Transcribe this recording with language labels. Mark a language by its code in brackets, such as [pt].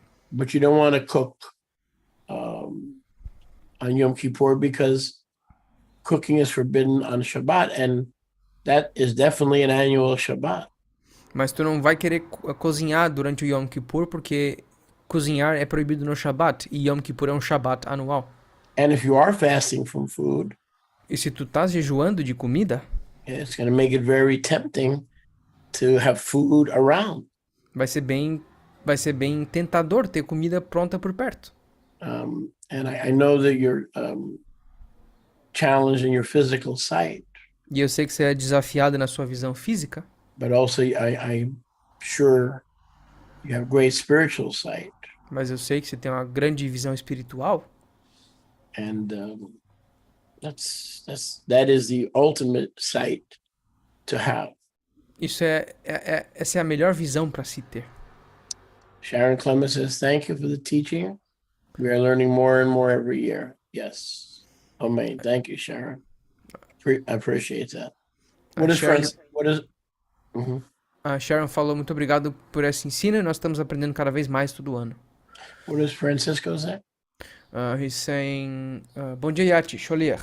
[en] But you don't want to cook on Yom Kippur because cooking is forbidden on Shabbat, and that is definitely an annual Shabbat. [pt] Mas tu não vai querer cozinhar durante o Yom Kippur porque cozinhar é proibido no Shabbat e Yom Kippur é um Shabbat anual. [en] And if you are fasting from food, [pt] e se tu estás jejuando de comida, [en] it's going to make it very tempting to have food around. [pt] Vai ser bem tentador ter comida pronta por perto. [en] And I know that you're challenged in your physical sight, [pt] E eu sei que você é desafiado na sua visão física, [en] but also I'm sure you have great spiritual sight. [pt] mas eu sei que você tem uma grande visão espiritual. [en] And that is the ultimate sight to have. [pt] Essa é a melhor visão para se ter. [en] Sharon Clemens says, thank you for the teaching. We are learning more and more every year. Yes. Amen. Thank you, Sharon. I appreciate that. What is [pt] Sharon, a Sharon falou, muito obrigado por esse ensino, e nós estamos aprendendo cada vez mais todo ano. [en] What does Francisco say? He's saying, [pt] bom dia, [en] Yati, Sholier.